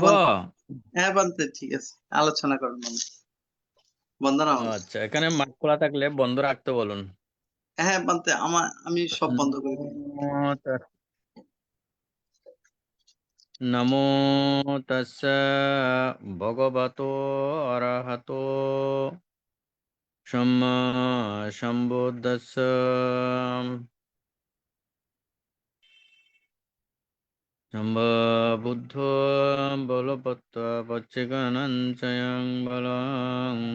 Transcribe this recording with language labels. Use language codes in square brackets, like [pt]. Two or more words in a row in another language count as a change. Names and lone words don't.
[bn] হ্যাঁ বানতে, ঠিক আছে, আলোচনা করেন বন্দনা ও বানতে। আচ্ছা, এখানে মাইক খোলা থাকলে বন্ধ রাখতে বলুন। হ্যাঁ বানতে, আমি সব বন্ধ করে দিই। [pi] নমো তস্য ভগবতো অরহতো সম্মা সম্বুদ্ধস্য সম্বুদ্ধ বলপত্ত পচ্চিকানঞ্চয়ং বলং